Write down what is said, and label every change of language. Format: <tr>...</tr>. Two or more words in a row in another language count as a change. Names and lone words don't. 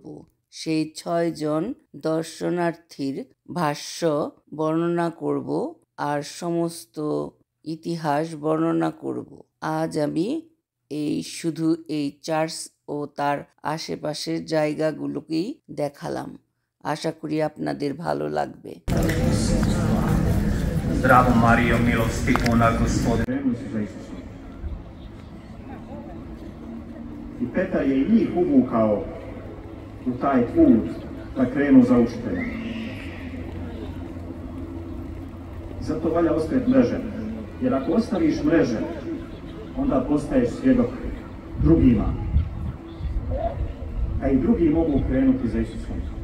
<bn>সেই 6 জন দর্শনার্থীর ভাষ্য বর্ণনা করব আর সমস্ত ইতিহাস বর্ণনা করব। আজ আমি শুধু এই চার্চ ও তার আশেপাশের জায়গাগুলোকেই দেখালাম। আশা করি আপনাদের ভালো লাগবে।</bn> <hr>Zdravo Marijo, milosti puna Gospodin. I Petar je i njih uvukao u taj put da krenu za učiteljem. Zato valja ostaviti mreže, jer ako ostaviš mreže, onda postaješ svjedok drugima, a i drugi mogu krenuti za Isusom.</hr>